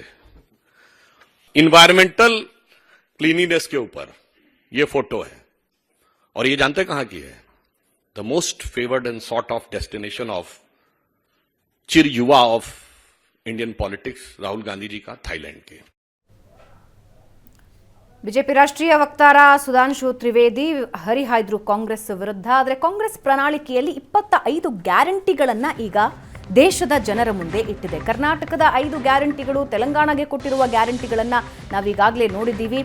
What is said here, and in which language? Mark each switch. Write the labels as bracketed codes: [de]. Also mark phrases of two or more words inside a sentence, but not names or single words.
[en] environmental cleanliness [hi] के ऊपर ये फोटो है, और ये जानते कहां की है? [en] the most favoured and sort of destination of [hi] चिर युवा [en] of Indian politics, राहुल गांधी [hi] जी का, थाईलैंड के। [kn] ಬಿಜೆಪಿ ರಾಷ್ಟ್ರೀಯ ವಕ್ತಾರ ಸುಧಾಂಶು ತ್ರಿವೇದಿ ಹರಿಹಾಯ್ದ್ರು ಕಾಂಗ್ರೆಸ್ ವಿರುದ್ಧ. ಆದರೆ ಕಾಂಗ್ರೆಸ್ ಪ್ರಣಾಳಿಕೆಯಲ್ಲಿ 25 ಗ್ಯಾರಂಟಿಗಳನ್ನ ಈಗ ದೇಶದ ಜನರ ಮುಂದೆ ಇಟ್ಟಿದೆ. ಕರ್ನಾಟಕದ 5 ಗ್ಯಾರಂಟಿಗಳು, ತೆಲಂಗಾಣಗೆ ಕೊಟ್ಟಿರುವ ಗ್ಯಾರಂಟಿಗಳನ್ನ ನಾವೀಗಾಗಲೇ ನೋಡಿದ್ದೀವಿ.